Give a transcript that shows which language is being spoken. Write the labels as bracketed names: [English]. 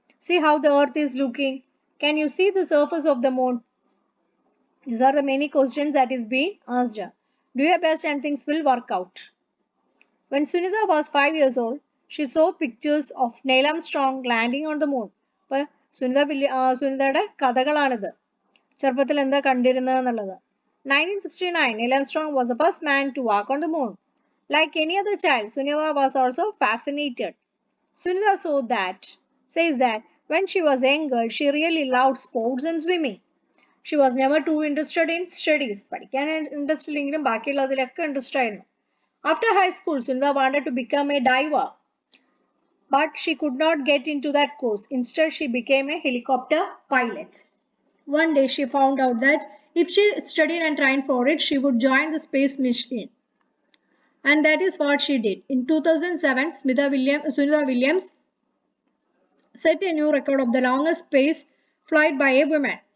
[English] See how the earth is looking. Can you see the surface of the moon? These are the many questions that is being asked. Do your best and things will work out. When Sunitha was 5 years old, she saw pictures of Neil Armstrong landing on the moon. [Malayalam] അപ്പോൾ സുനിതയുടെ കഥകളാണിത്. ചെറുപ്പത്തിൽ എന്താ കണ്ടിരുന്നതെന്നുള്ളത്. [English] 1969, Neil Armstrong was the first man to walk on the moon. Like any other child, Sunitha was also fascinated. Sunitha says that when she was younger, she really loved sports and swimming. She was never too interested in studies. [Malayalam] പഠിക്കാൻ interest ഇല്ലെങ്കിലും ബാക്കിയുള്ളതിലൊക്കെ interest ആയിരുന്നു. [English] After high school, Sunitha wanted to become a diver, but she could not get into that course. Instead, she became a helicopter pilot. One day, she found out that if she studied and trained for it, she would join the space mission. And that is what she did. In 2007, Sunitha Williams set a new record of the longest space flight by a woman.